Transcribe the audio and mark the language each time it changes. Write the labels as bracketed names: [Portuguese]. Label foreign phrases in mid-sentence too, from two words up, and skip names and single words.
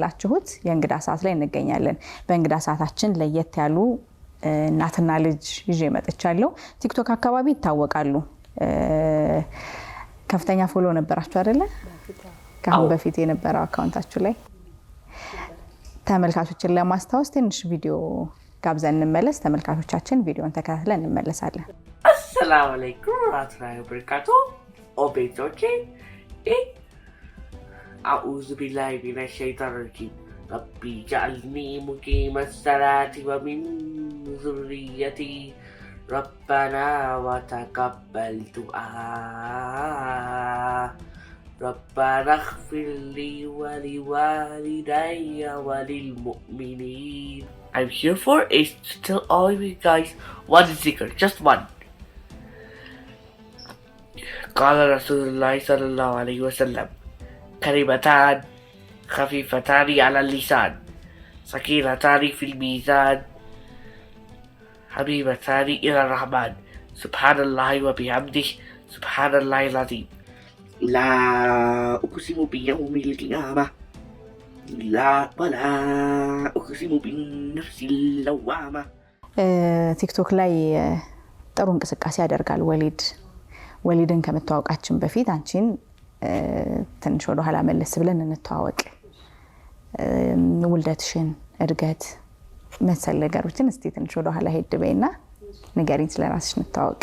[Amharic] ያላችሁት። የእንግዳ ሰዓት ላይ እንገኛለን። በእንግዳ ሰዓታችን ለየት ያሉ እናትና ልጅ ይዤ መጥቻለሁ። ቲክቶክ አካባቢ ይታወቃሉ። ከፍተኛ ፎሎ ነበራችሁ አይደለ? ከአሁን በፊት የነበረው አካውንታችሁ ላይ ተመልካቾችን ለማስታወስ ትንሽ ቪዲዮ ጋብዘን እንመለስ። ተመልካቾቻችን ቪዲዮን ተከታትለን እንመለሳለን። [Arabic] السلام عليكم ورحمة الله وبركاته። ኦቤቶቼ أعوذ بالله من الشيطان الرجيم ربي اجعلني مقيم الصلاة ومن ذريتي ربنا وتقبل دعاء ربنا اغفر لي ولوالدي وللمؤمنين. [English] I'm here for is to tell all of you guys one zikr, just one. [Arabic] قال رسول الله صلى الله عليه وسلم كلمتان خفيفتان على اللسان ثقيلتان في الميزان حبيبتان إلى الرحمن سبحان الله وبحمده سبحان الله العظيم. لا أقسم بيوم القيامة ولا أقسم بالنفس اللوامة. [Amharic] ቲክቶክ ላይ ጥሩ እንቅስቃሴ ያደርጋል ወሊድን ከመተዋወቃችን በፊት አንቺን ትንሽ ወደ ኋላ መለስ ብለን እንተዋወቅ። ውልደትሽን፣ እድገት መሰል ነገሮችን እስቲ ትንሽ ወደ ኋላ ሄድ በይና ንገሪኝ፣ ስለራስሽ እንተዋወቅ።